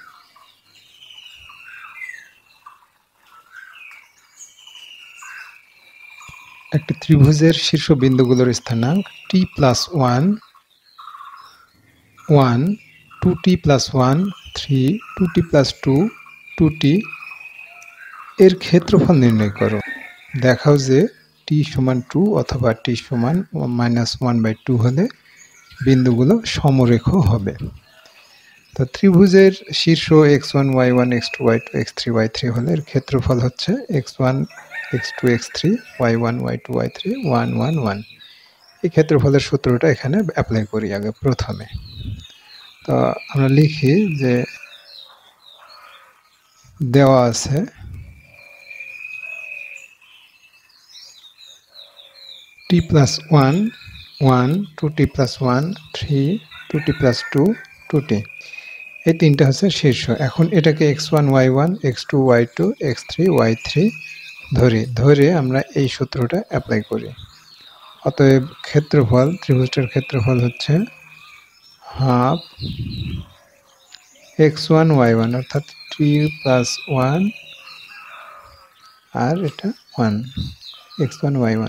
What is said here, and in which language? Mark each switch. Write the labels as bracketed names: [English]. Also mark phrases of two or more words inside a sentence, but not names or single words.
[Bangla] একটি ত্রিভুজের শীর্ষবিন্দুগুলোর স্থানাঙ্ক t+1 1 2t+1 3 2t+2 2t এর ক্ষেত্রফল নির্ণয় করো। দেখাও যে t সমান 2 অথবা t সমান -1/2 হলে বিন্দুগুলো সমরেখ হবে। তো ত্রিভুজের শীর্ষ x1 y1 x2 y2 x3 y3 হলে এর ক্ষেত্রফল হচ্ছে x1 x2 x3 y1 y2 y3 1 1 1। এই ক্ষেত্রফলের সূত্রটা এখানে অ্যাপ্লাই করি আগে প্রথমে। তো আমরা লিখি যে দেওয়া আছে t+1 1 2t+1 3 2t+2 2t, এই তিনটা হচ্ছে শীর্ষ। এখন এটাকে x1 y1 x2 y2 x3 y3 ধরে আমরা এই সূত্রটা অ্যাপ্লাই করি। অতএব ক্ষেত্রফল, ত্রিভুজটার ক্ষেত্রফল হচ্ছে হাফ x1 y1 অর্থাৎ t+1 আর এটা 1 x1 y1।